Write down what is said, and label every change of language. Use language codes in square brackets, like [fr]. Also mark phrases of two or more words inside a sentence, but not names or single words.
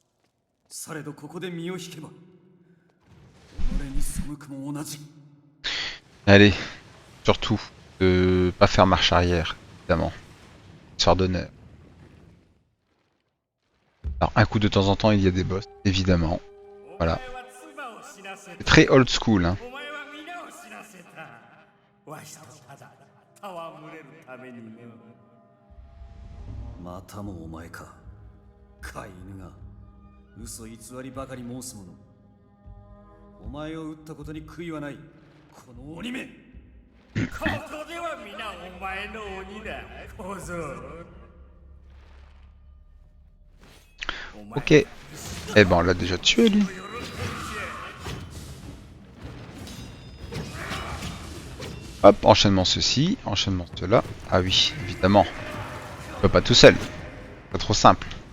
[fr] Allez, surtout, de pas faire marche arrière, évidemment. Histoire d'honneur. Alors, un coup de temps en temps, il y a des boss, évidemment. Voilà. C'est très [en] old school, [fr] hein. [ja] またもお前か。飼い犬が嘘偽りばかり申す者。お前を撃ったことに悔いはない。この鬼め。ここでは皆お前の鬼だ。小僧。 [fr] Ok. Eh ben, on l'a déjà tué, lui. Hop, enchaînement ceci, enchaînement cela. Ah oui, évidemment. Je peux pas tout seul. Pas trop simple.